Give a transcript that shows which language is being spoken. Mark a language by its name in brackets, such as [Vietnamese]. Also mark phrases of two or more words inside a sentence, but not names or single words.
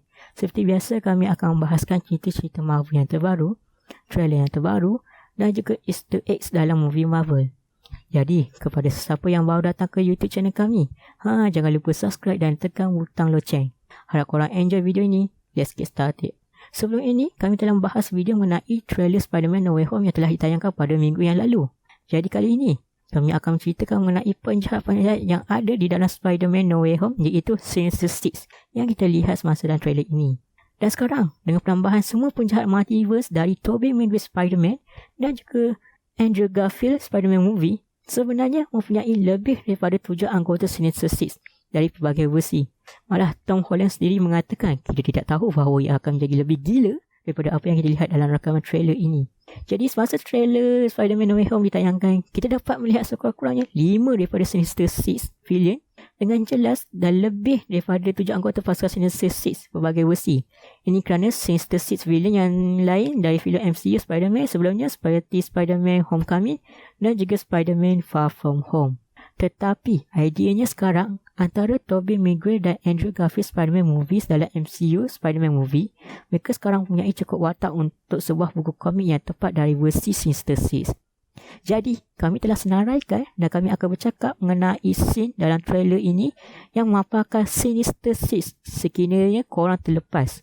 [Malay] Seperti biasa, kami akan membahaskan cerita-cerita Marvel yang terbaru, trailer yang terbaru dan juga [English] Easter eggs [Malay] dalam movie Marvel. Jadi, kepada sesiapa yang baru datang ke YouTube channel kami, jangan lupa subscribe dan tekan butang loceng. Harap korang enjoy video ini. [English] Let's get started. [Malay] Sebelum ini, kami telah membahas video mengenai trailer Spider-Man No Way Home yang telah ditayangkan pada minggu yang lalu. Jadi kali ini, kami akan menceritakan mengenai penjahat-penjahat yang ada di dalam Spider-Man No Way Home, iaitu Sinister Six yang kita lihat semasa dalam trailer ini. Dan sekarang, dengan penambahan semua penjahat multiverse dari Tobey Maguire Spider-Man dan juga Andrew Garfield Spider-Man movie, sebenarnya mempunyai lebih daripada 7 anggota Sinister Six dari pelbagai versi. Malah Tom Holland sendiri mengatakan kita tidak tahu bahawa ia akan menjadi lebih gila daripada apa yang kita lihat dalam rakaman trailer ini. Jadi semasa trailer Spider-Man No Way Home ditayangkan, kita dapat melihat sekurang-kurangnya 5 daripada Sinister Six villain dengan jelas dan lebih daripada 7 anggota pasukan Sinister Six berbagai versi. Ini kerana Sinister Six villain yang lain dari filem MCU Spider-Man sebelumnya seperti Spider-Man Homecoming dan juga Spider-Man Far From Home. Tetapi ideanya sekarang antara Tobey Maguire dan Andrew Garfield Spider-Man movies dalam MCU Spider-Man movie, mereka sekarang mempunyai cukup watak untuk sebuah buku komik yang tepat dari versi Sinister Six. Jadi, kami telah senaraikan dan kami akan bercakap mengenai scene dalam trailer ini yang memaparkan Sinister Six sekiranya korang terlepas.